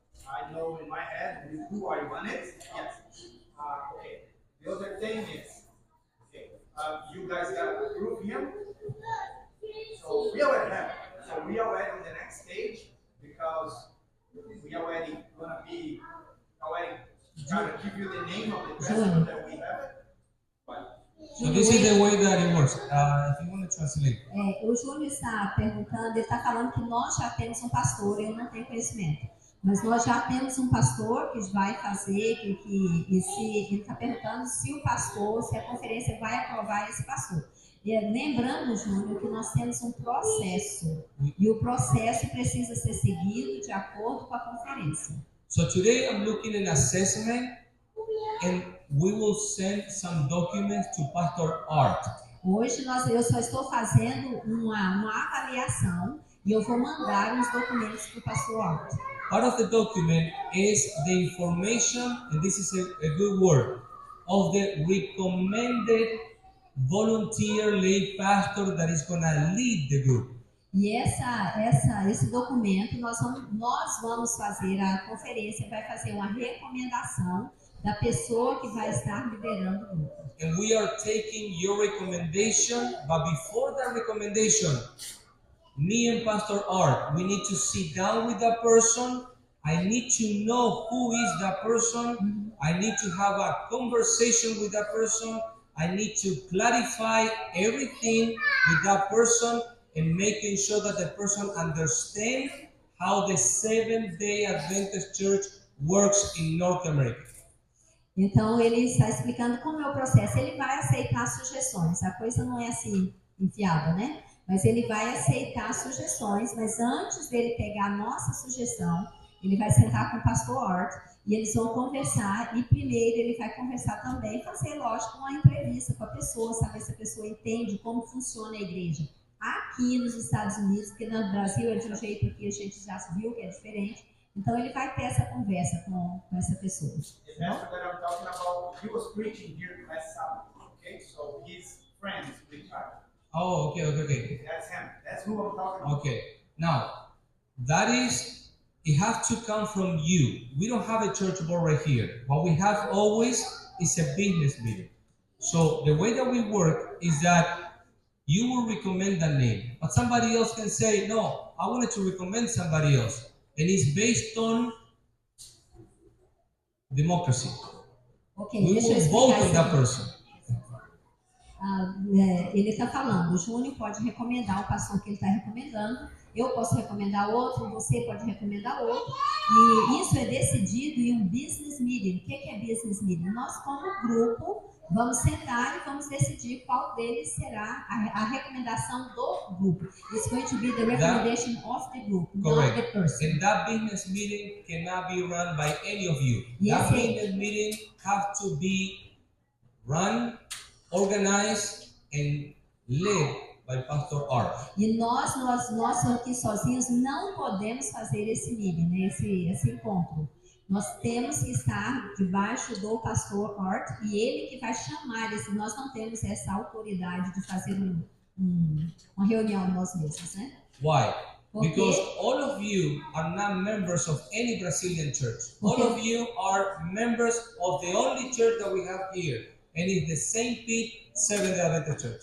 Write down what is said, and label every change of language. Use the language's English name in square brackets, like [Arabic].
[English] I know in my head who I want it, yes. Okay, the other thing is, okay, you guys got to approve him, so we already have it. So we already on the next stage, because we already gonna be, trying to give you the name of the pastor that we have it. But, so this is the way that it works. If you want to translate. [Portuguese] O Júnior está perguntando, ele está falando que nós já temos um pastor, eu não tenho conhecimento. Mas nós já temos um pastor que vai fazer, e se ele está perguntando se o pastor, se a conferência vai aprovar esse pastor. E, lembrando, Júnior, que nós temos um processo, e o processo precisa ser seguido de acordo com a conferência. [English] So today I'm looking at assessment, and we will send some documents to Pastor Art. [Portuguese] Hoje eu só estou fazendo uma avaliação e eu vou mandar uns documentos para o pastor Art. [English] Part of the document is the information, and this is a good word, of the recommended volunteer lay pastor that is going to lead the group. [Portuguese] E esse documento nós vamos fazer, a conferência vai fazer uma recomendação da pessoa que vai estar liderando o grupo. [English] And we are taking your recommendation, but before that recommendation, me and Pastor Art, we need to sit down with that person. I need to know who is that person. I need to have a conversation with that person. I need to clarify everything with that person and making sure that the person understands how the Seventh-day Adventist Church works in North America. [Portuguese] Então ele está explicando como é o processo. Ele vai aceitar sugestões. A coisa não é assim enfiada, né? Mas ele vai aceitar sugestões, mas antes dele pegar a nossa sugestão, ele vai sentar com o pastor Art e eles vão conversar, e primeiro ele vai conversar também, fazer, lógico, uma entrevista com a pessoa, saber se a pessoa entende como funciona a igreja aqui nos Estados Unidos, porque no Brasil é de um jeito que a gente já viu que é diferente. Então ele vai ter essa conversa com essa pessoa. [English] The pastor that I'm talking about, he was preaching here last Sabbath, okay? So his friend is retired. Oh, okay. That's him. That's who I'm talking about. Okay. Now, it has to come from you. We don't have a church board right here. What we have always is a business meeting. So the way that we work is that you will recommend that name, but somebody else can say, no, I wanted to recommend somebody else. And it's based on democracy. Okay, We [Portuguese] deixa eu [English] will vote [Portuguese] explicar [English] on that [Portuguese] isso. [English] person. [Portuguese] Ele está falando, o Júnior pode recomendar o pastor que ele está recomendando, eu posso recomendar outro, você pode recomendar outro, e isso é decidido em um business meeting. O que é business meeting? Nós, como grupo, vamos sentar e vamos decidir qual deles será a recomendação do grupo. [English] It's going to be the recommendation of the group, not the person. And that business meeting cannot be run by any of you. Yes, That business meeting have to be run, organized, and led by Pastor Art. [Portuguese] E nós aqui sozinhos não podemos fazer esse meeting, né? esse encontro. Nós temos que estar debaixo do pastor Art e ele que vai chamar nós não temos essa autoridade de fazer uma reunião nós mesmos, né? [English] Why? [Portuguese] Porque, [English] Because all of you are not members of any Brazilian church. All of you are members of the only church that we have here, and it's the St. Pete Seventh-day Adventist Church.